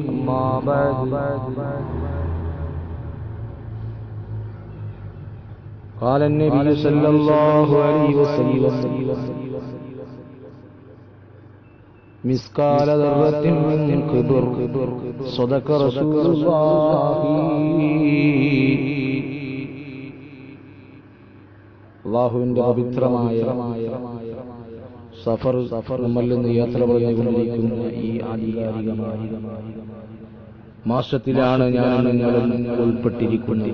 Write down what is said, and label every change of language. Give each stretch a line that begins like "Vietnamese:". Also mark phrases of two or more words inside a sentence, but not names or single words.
Arabic: أما بعد، قال النبي صلى الله عليه وسلم: مثقال ذرة من كبر صدق رسول الله.
Malayalam: അല്ലാഹുവിന്റെ പവിത്രമായ സഫർ നമ്മളിൽ നിന്ന് യാത്ര പറഞ്ഞുകൊണ്ടിരിക്കുന്ന ഈ ആധികാരികമായ മാസത്തിലാണ് ഞാൻ ഉൾപ്പെട്ടിരിക്കുന്നത്.